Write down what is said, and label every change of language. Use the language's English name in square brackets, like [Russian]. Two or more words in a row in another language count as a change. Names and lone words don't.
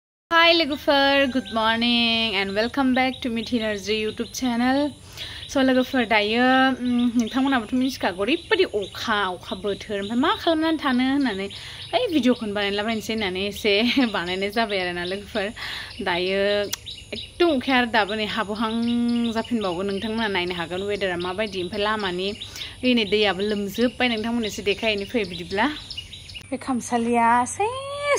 [Bodo] Hi lwgwfwr, [English] good morning and welcome back to Mithi Narzary YouTube channel. [Bodo] So lwgwfwr dayo नोंथांमोनाबोथ' मिथिखागौ ओरैबायदि अखा बोथोर ओमफ्राय मा खालामनानै थानो होननानै भिडिअखौनो बानायलाबायनोसै होननानै एसे बानायनाय जाबाय आरोना लोगोफोर दायो एकदम अखाया आरो दाबो नै हाबहां जाफिनबावगोन नोंथांमोना नायनो हागोन वेदारा माबायदि ओमफ्राय लामानि ओइनै दैयाबो लोमजोबबाय नोंथांमोननो एसे देखायनो फै बिदिब्ला बे खामसालिया सेस